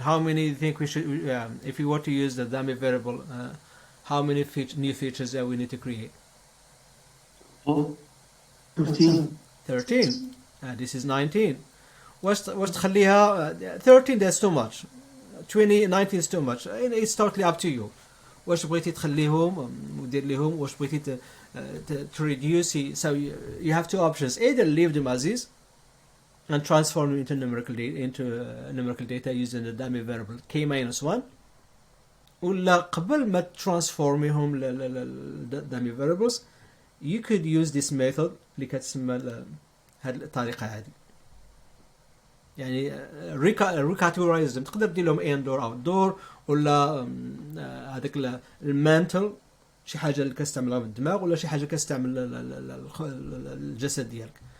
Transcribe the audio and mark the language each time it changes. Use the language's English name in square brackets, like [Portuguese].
[English] How many do you think we should, if we were to use the dummy variable, how many new features that we need to create? 13. 13. This is 19. [Arabic] واش تخليها 13 [English] that's too much. 20 19 is too much. It's totally up to you. [Arabic] واش بغيتي تخليهم ودير لهم واش بغيتي [English] to reduce. So you have two options. Either leave them as is and transform them into numerical data using the dummy variable k minus 1, [Arabic] ولا قبل ما ترانسفورميهم [English] dummy variables you could use this method [Arabic] اللي كتسمى هذه الطريقة هذه. [English] يعني recategorize them. [Arabic] تقدر دير لهم indoor outdoor ولا هذاك المانتل شي حاجة اللي كتستعملها بالدماغ ولا شي حاجة كتستعمل الجسد ديالك.